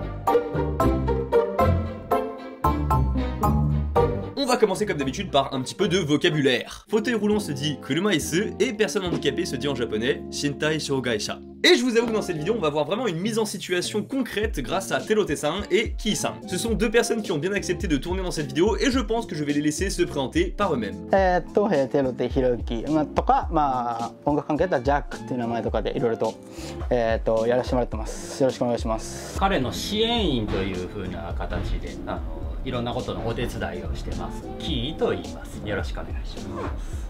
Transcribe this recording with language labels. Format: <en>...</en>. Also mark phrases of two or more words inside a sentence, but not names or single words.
<fr>On va commencer comme d'habitude par un petit peu de vocabulaire. Fauteuil roulant se dit kurumaisu et personne handicapée se dit en japonais</fr> <ja>身体障害者.</ja> <fr>Et je vous avoue que dans cette vidéo, on va voir vraiment une mise en situation concrète grâce à Terote-san et Kii-san. Ce sont deux personnes qui ont bien accepté de tourner dans cette vidéo et je pense que je vais les laisser se présenter par eux-mêmes.</fr> <ja>テロテひろゆきとか、音楽関係だったらジャックっていう名前とかでいろいろとやらせてもらってます。よろしくお願いします。彼の支援員という風な形でいろんなことのお手伝いをしてます。キーと言います。よろしくお願いします。</ja>